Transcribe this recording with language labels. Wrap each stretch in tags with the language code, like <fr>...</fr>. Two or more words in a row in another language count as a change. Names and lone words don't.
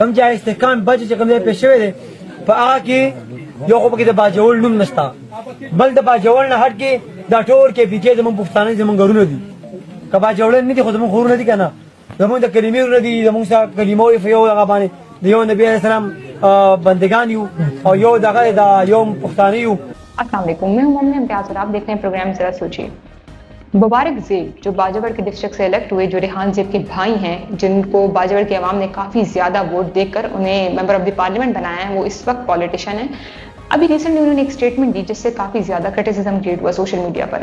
<ps>هم جاي استحکام بجټ چې کوم دی پېښ شوی دی په هغه کې یو خو پکې د باجوړ نوم نشته، بل د باجوړ نه هټ کې دا ټول کې بي کې زمونږ پښتانه زمونږ غرونه دي، که باجوړ نه دي خو زمونږ غرونه دي که نه، زمونږ د کلمې غرونه دي، زمونږ سره کلمو په یو هغه باندې د یو نبي</ps> <ar>علیه السلام</ar> <ps>بندگان یو او یو دغه د یو پښتانه یو.</ps> <ar>السلام علیکم،</ar> <ur>میں ہوں مومنہ امتیاز اور آپ دیکھ رہے ہیں پروگرام ذرا سوچیے. مبارک زیب جو باجوڑ کے ڈسٹرکٹ سے الیکٹ ہوئے، جو ریحان زیب کے بھائی ہیں، جن کو باجوڑ کے عوام نے کافی زیادہ ووٹ دے کر انہیں</ur> <en>member of the parliament</en> <ur>بنایا ہے، وہ اس وقت پولیٹیشین ہیں. ابھی ریسنٹلی انہوں نے ایک اسٹیٹمنٹ دی جس سے کافی زیادہ کرٹیسزم کریٹ ہوا</ur> <en>social media</en> <ur>پر.</ur>